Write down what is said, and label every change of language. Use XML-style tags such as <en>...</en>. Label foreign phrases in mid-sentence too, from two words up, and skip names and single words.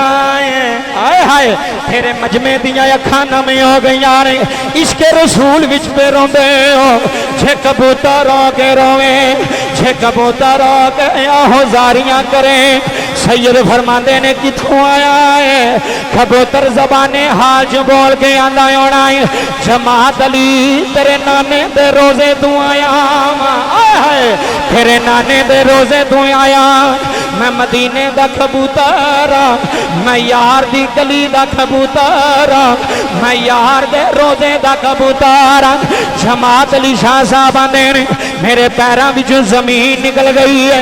<pa>ہے آئے ہائے تیرے مجمع دیا اکھاں نمی ہو گئی آرے عشق رسول وچ پہ روندے ہو چھے کبوتر رو کے رویں چھے کبوتر رو کے آہو زاریاں کریں سید فرماندے نے کتھوں آیا ہے کبوتر زبان حال جو بول کے آندہ ہونا ہے جماعت علی تیرے نانے دے روزے تو آیا آئے ہائے نانے دے روضے تو آیا، میں مدینے دا کبوتر، میں یار دی گلی دا کبوتر، میں یار دے روضے دا کبوتر. جماعت علی شاہ صاحب آندے نے میرے پیروں وچوں زمین نکل گئی ہے.</pa>